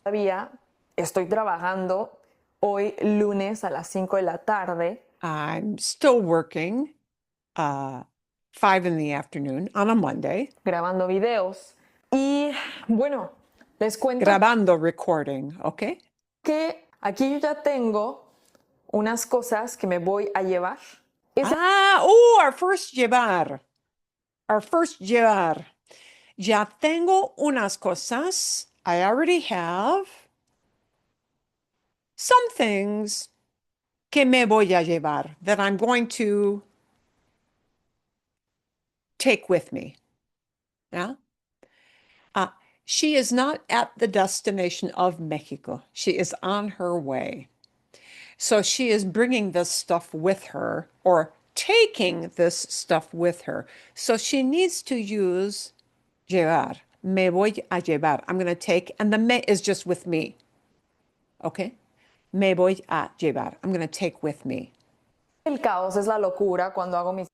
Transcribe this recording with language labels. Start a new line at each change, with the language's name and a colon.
Spanish: Todavía estoy trabajando hoy lunes a las 5 de la tarde.
English: I'm still working 5 in the afternoon on a Monday.
Spanish: Grabando videos. Y bueno, les cuento
English: Grabando, recording, okay?
Spanish: que aquí yo ya tengo unas cosas que me voy a llevar.
English: Our first llevar. Our first llevar.
Spanish: Ya tengo unas cosas.
English: I already have some things
Spanish: que me voy a llevar
English: that I'm going to take with me. Yeah? She is not at the destination of Mexico. She is on her way. So she is bringing this stuff with her or taking this stuff with her. So she needs to use llevar.
Spanish: Me voy a llevar.
English: I'm going to take, and the me is just with me. Okay?
Spanish: Me voy a llevar.
English: I'm going to take with me.
Spanish: El caos es la locura cuando hago mis